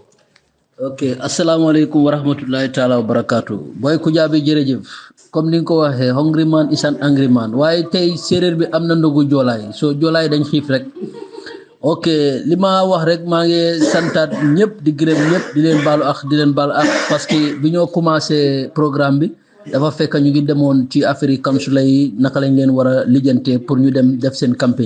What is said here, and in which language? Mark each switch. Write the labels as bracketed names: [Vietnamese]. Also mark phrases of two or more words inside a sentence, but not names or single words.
[Arabic] Okay, assalamualaikum warahmatullahi taala wabarakatuh. [Wolof] Boy Kujabi jërëjëf comme ni nga ko waxee [English] hungry man is an angry man [Wolof] waaye tey séeréer bi am na ndogu joolaay so joolaay dañ xiif rek. Ok li ma wax rek maa ngi santaat ñëpp di gërëm ñëpp di leen baalu ak [French] parce que [Wolof] bi ñoo [French] commencé programme [Wolof] bi dafa fekk ñu ngi demoon ci affaire yi kansula yi naka lañ leen war a lijjante pour ñu dem def seen campagne.